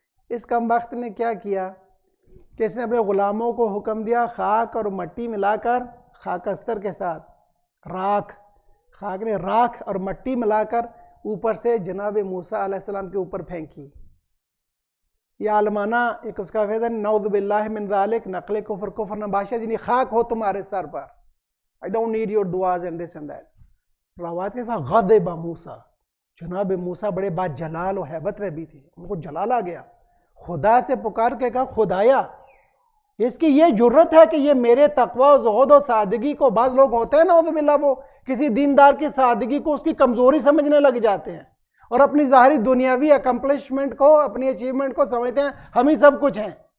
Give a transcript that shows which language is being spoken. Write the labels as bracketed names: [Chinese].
[Urdu] اس کمبخت نے کیا کیا کہ اس نے اپنے غلاموں کو حکم دیا خاک اور مٹی ملا کر، خاک استر کے ساتھ خاک نے راکھ اور مٹی ملا کر اوپر سے جناب موسیٰ علیہ السلام کے اوپر پھینکی. یہ عالمانہ ایک اس کا فیض نعوذ باللہ من ذالک، نقل کفر نباشہ، یعنی خاک ہو تمہارے سر پر. [English] I don't need your duas and this and that. [Urdu] روایت کے ساتھ غضب موسیٰ، جناب موسیٰ بڑے با جلال و ہیبت رہبی تھے، ان کو جلال آ گیا. خدا سے پکار کے کہا خدایا، اس کی یہ جرت ہے کہ یہ میرے تقوی و زہد و سادگی کو، بعض لوگ ہوتے ہیں نعوذ باللہ وہ کسی دیندار کی سادگی کو اس کی کمزوری سمجھنے لگ جاتے ہیں اور اپنی ظاہری دنیاوی اکمپلشمنٹ کو، اپنی اچیومنٹ کو سمجھتے ہیں ہم ہی سب کچھ ہیں.